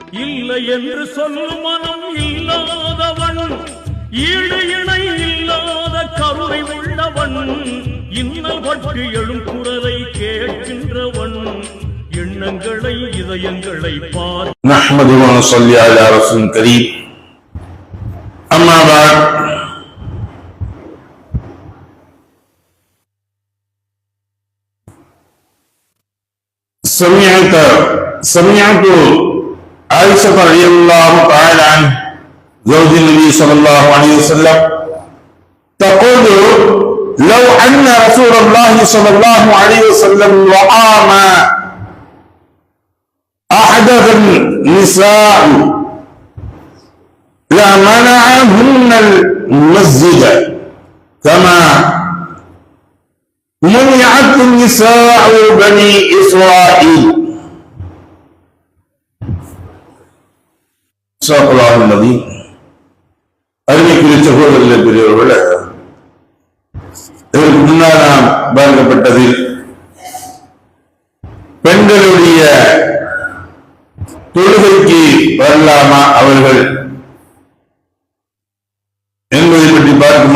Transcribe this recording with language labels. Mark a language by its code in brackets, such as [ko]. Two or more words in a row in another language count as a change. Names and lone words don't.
[ta] இல்லை என்று சொல்லும் மனம் இல்லாதவன், ஈடு இணை இல்லாத கருணை உள்ளவன், இன்னல் பட்டு எழும் குரலை கேட்கின்றவன், எண்ணங்களை இதயங்களை பார். [ar] نحمده و نصلي على رسوله الكريم. أما بعد. سمعت عائشة رضي الله تعالى عنها زوج النبي صلى الله عليه وسلم تقول لو أن رسول الله صلى الله عليه وسلم وقام أحدث النساء لمنعهن المسجد كما منعت النساء بني إسرائيل. [ta] அருமைக்குரிய சகோதரர்களே, பெரியவர்களே, இதற்கு முன்னால் நாம் பார்க்கப்பட்டதில் பெண்களுடைய தொழுகைக்கு வரலாமா அவர்கள் என்பதை பற்றி பார்க்கும்